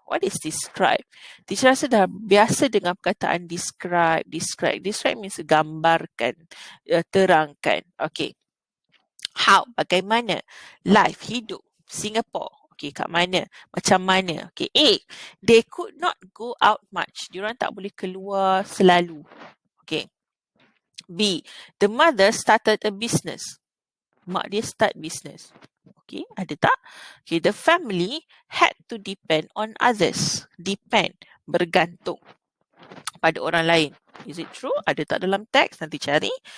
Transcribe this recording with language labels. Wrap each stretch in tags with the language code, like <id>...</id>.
<en>What is describe?</en> <ms>Teacher rasa dah biasa dengan perkataan describe.</ms> <en>Describe means</en> <ms>gambarkan, terangkan.</ms> <en>Okay. How? Bagaimana?</en> <ms>Life, hidup, Singapore. Okay, kat mana? Macam mana? Okay, A.</ms> <en>They could not go out much.</en> <ms>Diorang tak boleh keluar selalu. Okay. B.</ms> <en>The mother started a business.</en> <ms>Mak dia start business.</ms> <en>Okay,</en> <ms>ada tak?</ms> <en>Okay, the family had to depend on others.</en> <ms>Depend, bergantung pada orang lain.</ms> <en>Is it true?</en> <ms>Ada tak dalam teks? Nanti cari.</ms>